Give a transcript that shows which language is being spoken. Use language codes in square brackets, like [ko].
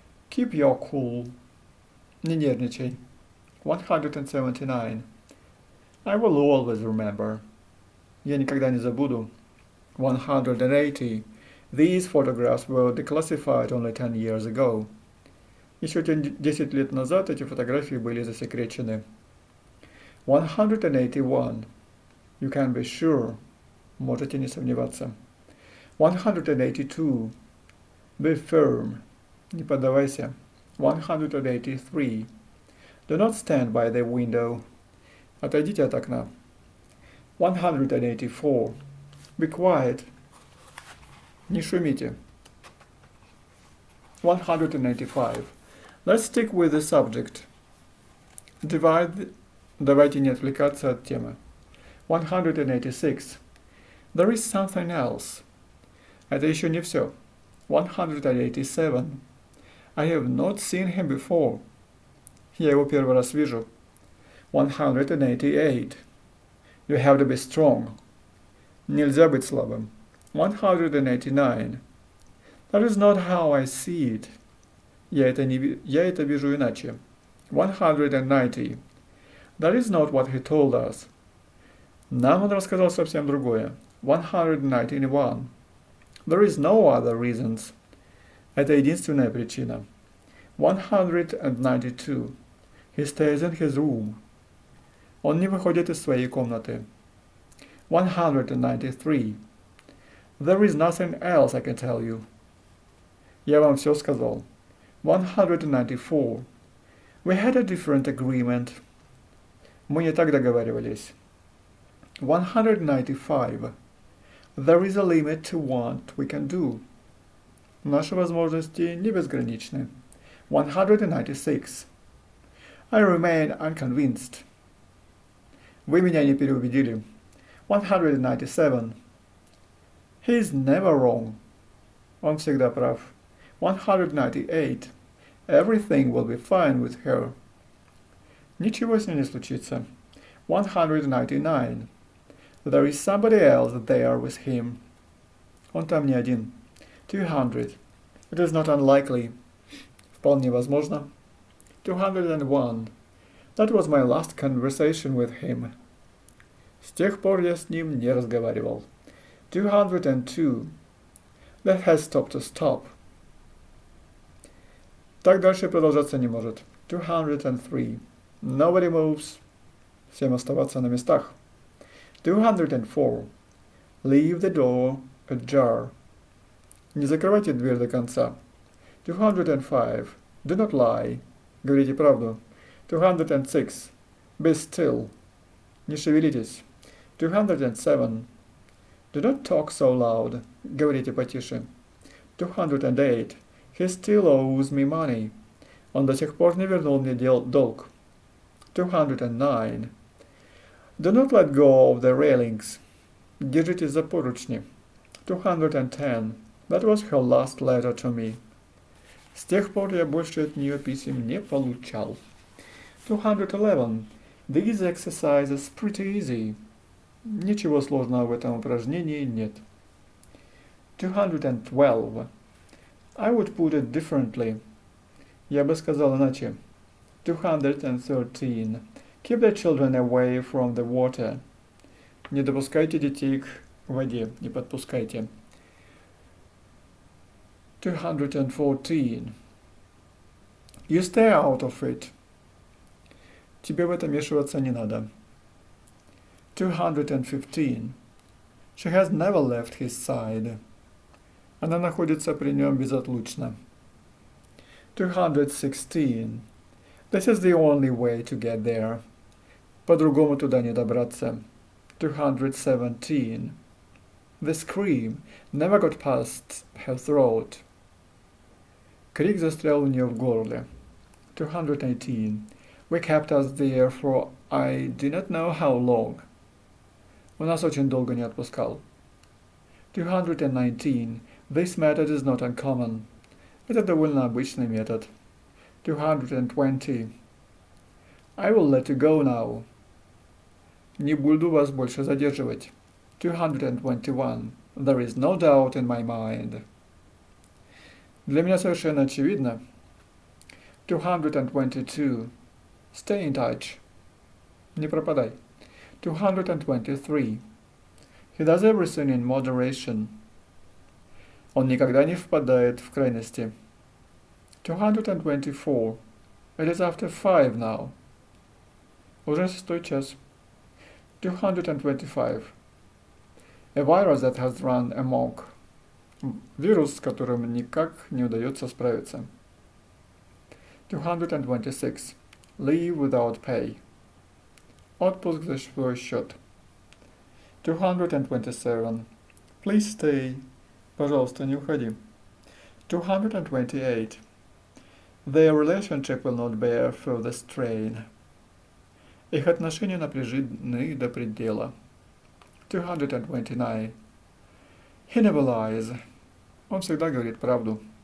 [en] Keep your cool. [ru] Не нервничай. [en] 179. I will always remember. [ru] Я никогда не забуду. [en] 180. These photographs were declassified only 10 years ago. [ru] Еще 10 лет назад эти фотографии были засекречены. [en] 181. You can be sure. [ru] Можете не сомневаться. [en] 182. Be firm. [ru] Не поддавайся. [en] 183. Do not stand by the window. [ru] Отойдите от окна. [en] 184. Be quiet. [ru] Не шумите. [en] 185. Let's stick with the subject. [ru] Давайте не отвлекаться от темы. [en] 186. There is something else. [ru] Это еще не все. [en] 187. I have not seen him before. [ru] Я его первый раз вижу. [en] 188. You have to be strong. [ru] Нельзя быть слабым. [en] 189. That is not how I see it. [ru] Я это вижу иначе. [en] 190. That is not what he told us. [ru] Нам он рассказал совсем другое. [en] 191. There is no other reasons. [ru] Это единственная причина. [en] 192. He stays in his room. [ru] Он не выходит из своей комнаты. [en] 193. There is nothing else I can tell you. [ru] Я вам все сказал. [en] 194. We had a different agreement. [ru] Мы не так договаривались. [en] 195. There is a limit to what we can do. [ru] Наши возможности не безграничны. [en] 196. I remain unconvinced. [ru] Вы меня не переубедили. [en] 197. He is never wrong. [ru] Он всегда прав. [en] 198. Everything will be fine with her. [ru] Ничего с ней не случится. [en] 199. There is somebody else there with him. [ru] Он там не один. [en] 200. It is not unlikely. [ru] Вполне возможно. [en] 201. That was my last conversation with him. [ru] С тех пор я с ним не разговаривал. [en] 202. That has stopped to stop. [ru] Так дальше продолжаться не может. [en] 203. Nobody moves. [ru] Всем оставаться на местах. [en] 204. Leave the door ajar. [ru] Не закрывайте дверь до конца. [en] 205. Do not lie. [ru] Говорите правду. [en] 206. Be still. [ru] Не шевелитесь. [en] 207. Do not talk so loud. [ru] Говорите потише. [en] 208. He still owes me money. [ru] Он до сих пор не вернул мне долг. [en] 209. Do not let go of the railings. [ru] Держитесь за поручни. [en] 210. That was her last letter to me. [ru] С тех пор я больше от нее писем не получал. [en] 211. These exercises pretty easy. [ru] Ничего сложного в этом упражнении нет. [en] 212. I would put it differently. [ru] Я бы сказал иначе. [en] 213. Keep the children away from the water. [ru] Не допускайте детей к воде, не подпускайте. [en] 214. You stay out of it. [ru] Тебе в это вмешиваться не надо. [en] 215. She has never left his side. [ru] Она находится при нем безотлучно. [en] 216. This is the only way to get there. [ru] По-другому туда не добраться. [en] 217. The scream never got past her throat. [ru] Крик застрял у нее в горле. [en] 218. We kept us there for I do not know how long. [ru] Он нас очень долго не отпускал. [en] 219. This method is not uncommon. [ru] Это довольно обычный метод. [en] 220. I will let you go now. [ru] Не буду вас больше задерживать. [en] 221. There is no doubt in my mind. [ru] Для меня совершенно очевидно. [en] 222. Stay in touch. [ru] Не пропадай. [en] 223. He does everything in moderation. [ru] Он никогда не впадает в крайности. [en] 224. It is after 5 now. [ru] Уже 6 час. [en] 225. A virus that has run amok. [ru] Вирус, с которым никак не удается справиться. [en] 226. Leave without pay. [ru] Отпуск за свой счет. [en] 227. Please stay. [ru] Пожалуйста, не уходи. [en] 228. Their relationship will not bear further strain. [ru] Их отношения напряжены до предела. [en] 229. He never lies. [ru] Он всегда говорит правду.